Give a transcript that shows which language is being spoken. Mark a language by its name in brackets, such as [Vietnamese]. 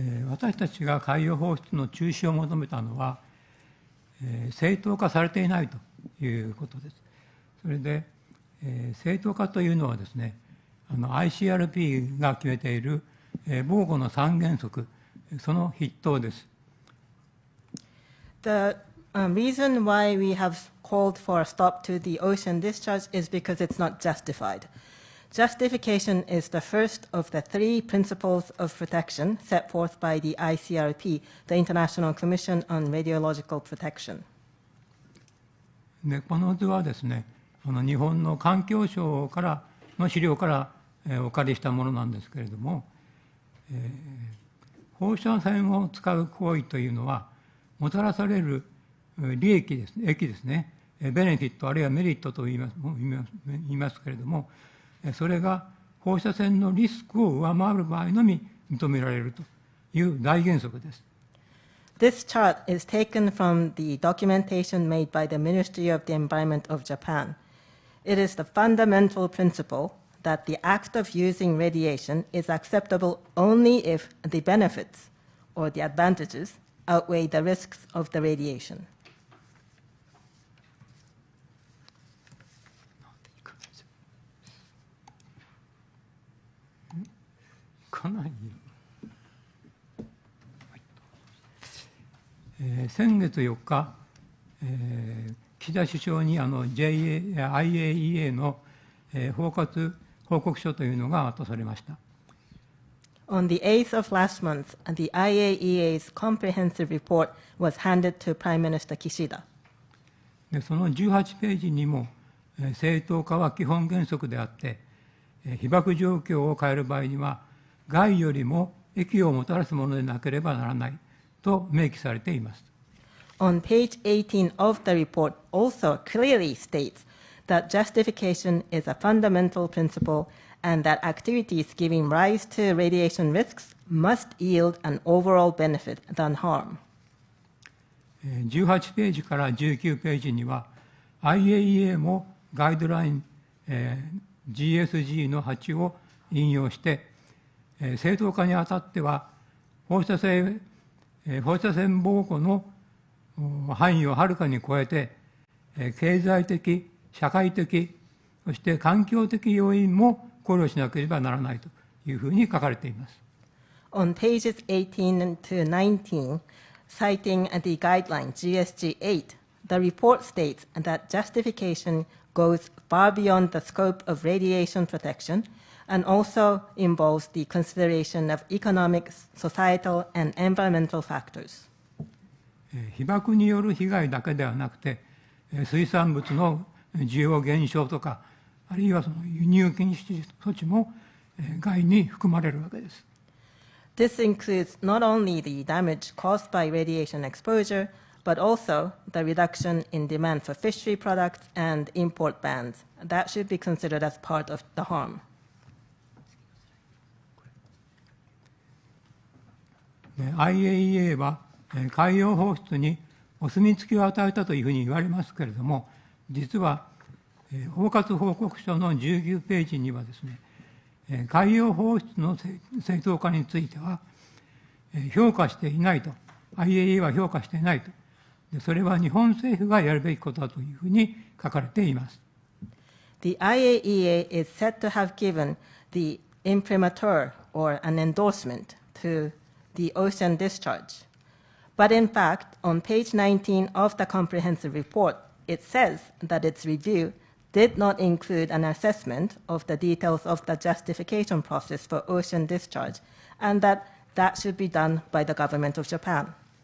[Japanese] 私たちが海洋放出の中止を求めたのは、正当化されていないということです。それで、正当化というのはですね、ICRP が決めている、防護の3原則、その筆頭です。 [English] The reason why we have called for a stop to the ocean discharge is because it's not justified. Justification is the first of the 3 principles of protection set forth by the ICRP, the International Commission on Radiological Protection. [Japanese] でこの図はですね、日本の環境省からの資料から、お借りしたものなんですけれども、放射線を使う行為というのは、もたらされる利益ですね、益ですね、ベネフィットあるいはメリットと言いますけれども、それが放射線のリスクを上回る場合のみ認められるという大原則です。 [English] This chart is taken from the documentation made by the Ministry of the Environment of Japan. It is the fundamental principle that the act of using radiation is acceptable only if the benefits or the advantages outweigh the risks of the radiation. [Japanese] かなり先月4日、岸田首相にIAEA の包括報告書というのが渡されました。 [English] On the 8th of last month, the IAEA's comprehensive report was handed to Prime Minister Kishida. [Japanese] でその18ページにも、正当化は基本原則であって、被爆状況を変える場合には、害よりも益をもたらすものでなければならないと明記されています。 [English] On page 18 of the report also clearly states that justification is a fundamental principle and that activities giving rise to radiation risks must yield an overall benefit than harm. [Japanese] 18ページから19ページには IAEA もガイドライン、GSG の8を引用して、正当化にあたっては放射線防護の範囲をはるかに超えて、経済的、社会的、そして環境的要因も考慮しなければならないというふうに書かれています。 [English] On pages 18 to 19, citing the guideline GSG-8, the report states that justification goes far beyond the scope of radiation protection and also involves the consideration of economic, societal, and environmental factors. [Japanese] 被爆による被害だけではなくて、水産物の需要減少とか、あるいはその輸入禁止措置も害に含まれるわけです。 [English] This includes not only the damage caused by radiation exposure, but also the reduction in demand for fishery products and import bans. That should be considered as part of the harm. [Japanese] IAEA は海洋放出にお墨付きを与えたというふうに言われますけれども、実は包括報告書の19ページにはですね、海洋放出の正当化については評価していないと、IAEA は評価していないと、それは日本政府がやるべきことだというふうに書かれています。 [English] The IAEA is said to have given the imprimatur or an endorsement to the ocean discharge. But in fact, on page 19 of the comprehensive report, it says that its review did not include an assessment of the details of the justification process for ocean discharge, and that should be done by the government of Japan.